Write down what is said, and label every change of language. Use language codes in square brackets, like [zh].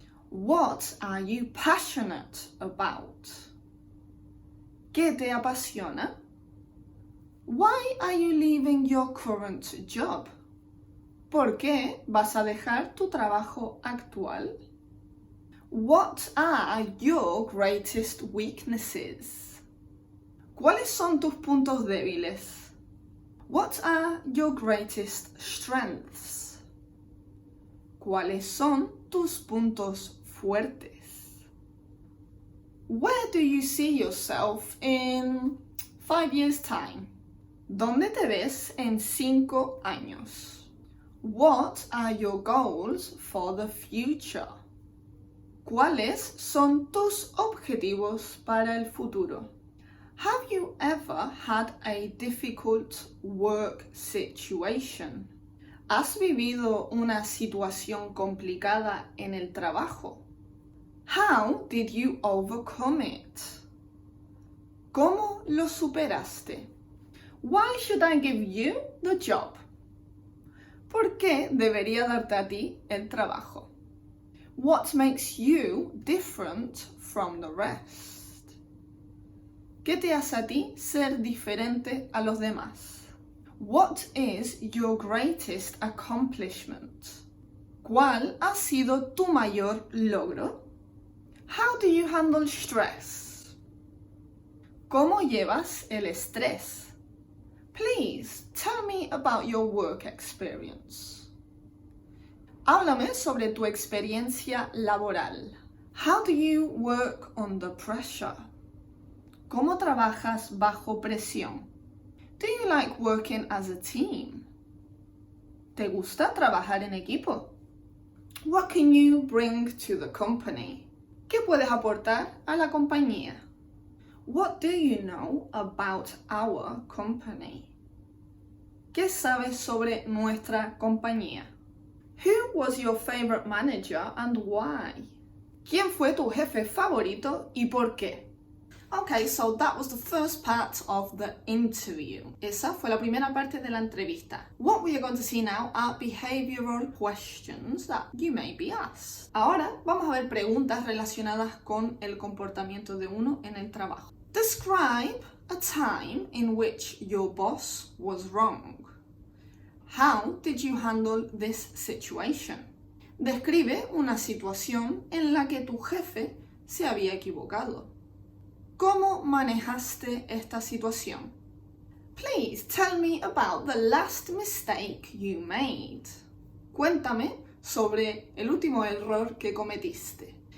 [en] What are you passionate about? [es] ¿Qué te apasiona? [en] Why are you leaving your current job? [es] ¿Por qué vas a dejar tu trabajo actual? [en] What are your greatest weaknesses? [es] ¿Cuáles son tus puntos débiles? [en] What are your greatest strengths? [es] ¿Cuáles son tus puntos fuertes? [en] Where do you see yourself in 5 years' time? [es] ¿Dónde te ves en 5 años? [en] What are your goals for the future? [es] ¿Cuáles son tus objetivos para el futuro? [en] Have you ever had a difficult work situation? [es] ¿Has vivido una situación complicada en el trabajo? How did you overcome it? ¿Cómo lo superaste? [en] Why should I give you the job? [es] ¿Por qué debería darte a ti el trabajo? [en] What makes you different from the rest? [es] ¿Qué te hace a ti ser diferente a los demás? [en] What is your greatest accomplishment? [es] ¿Cuál ha sido tu mayor logro? [en] How do you handle stress? [es] ¿Cómo llevas el estrés? [en] Please tell me about your work experience. [es] Háblame sobre tu experiencia laboral. [en] How do you work under pressure? [es] ¿Cómo trabajas bajo presión? [en] Do you like working as a team? [es] ¿Te gusta trabajar en equipo? [en] What can you bring to the company? [es] ¿Qué puedes aportar a la compañía? [en] What do you know about our company? [es] ¿Qué sabes sobre nuestra compañía? [en] Who was your favorite manager and why? [es] ¿Quién fue tu jefe favorito y por qué? [en] Okay, so that was the first part of the interview. [es] Esa fue la primera parte de la entrevista. [en] What we are going to see now are behavioral questions that you may be asked. [es] Ahora vamos a ver preguntas relacionadas con el comportamiento de uno en el trabajo. [en] Describe a time in which your boss was wrong. How did you handle this situation? [es] Describe una situación en la que tu jefe se había equivocado. ¿Cómo manejaste esta situación? [en] Please tell me about the last mistake you made. [es] Cuéntame sobre el último error que cometiste.